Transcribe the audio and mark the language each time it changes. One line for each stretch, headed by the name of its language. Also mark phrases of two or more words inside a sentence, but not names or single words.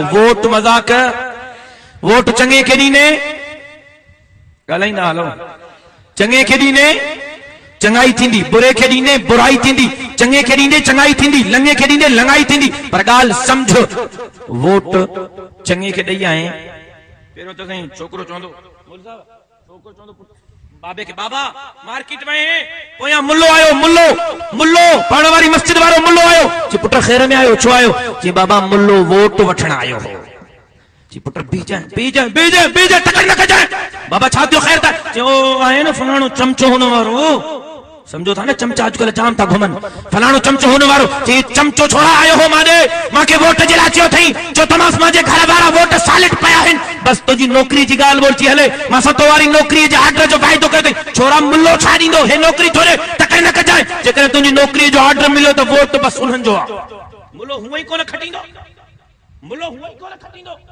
Sindhi: वोट मज़ाक, वोट चङे खे ॾींदे, ॻाल्हाईंदा हलो, चङे खे ॾींदे चङाई थींदी, बुरे खे ॾींदे बुराई थींदी, चङे खे ॾींदे चङाई थींदी, लंगे खे ॾींदे लंगाई थींदी। पर ॻाल्हि सम्झ, वोट चङे खे ॾेई आए, पहिरियों त साईं छोकिरो चवंदो, छोकिरो चवंदो बाबे के, बाबा मार्केट में पोयां मुल्लो आयो, मुल्लो पढ़ण वारी मस्जिद वारो मुल्लो आयो। जी पुट खैर में आयो? छो आयो? जी बाबा मुल्लो वोट वठण आयो हो। जी पुट बीजाए टकर न कजाए। बाबा छा थियो? खैर था? जो आहे न फलाणो चमचो हुन वारो, समझो था ना चमचा अॼुकल्ह जाम था घुमन फलाणो चमचो होने वारो चई चमचो छोड़ा आयो हो माने मांखे वोट जे लाइ चयो थई जो तमास मांजे घर वारा वोट सालिट पया आहिनि बस तुंहिंजी नौकरी जी ॻाल्हि बोल थी हले मां सतो वारी नौकरी जे ऑर्डर जो फ़ाइदो कयो अथई छोरा मुल्लो छा ॾींदो हे नौकरी थोरे तकड़ि न कजाए जेकॾहिं तुंहिंजी नौकरी जो ऑर्डर मिलियो त वोट बस उन्हनि जो आहे मुल्लो हूअं ई कोन खटींदो मुल्लो हूअं ई कोन खटींदो